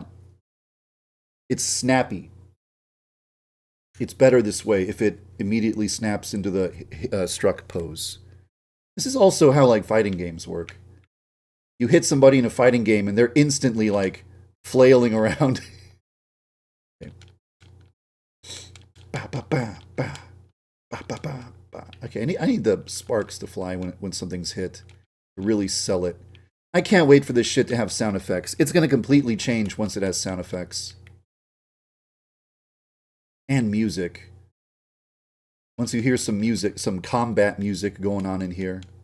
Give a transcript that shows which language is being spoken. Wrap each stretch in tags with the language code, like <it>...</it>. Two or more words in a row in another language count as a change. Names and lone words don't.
<en>It's snappy. It's better this way if it immediately snaps into the struck pose. This is also how like fighting games work. You hit somebody in a fighting game and they're instantly like flailing around. Okay. Ba, ba, ba, ba. Ba, ba, ba, ba. Okay, I need the sparks to fly when something's hit to really sell it. I can't wait for this shit to have sound effects. It's going to completely change once it has sound effects. And music. Once you hear some music, some combat music going on in here.</en>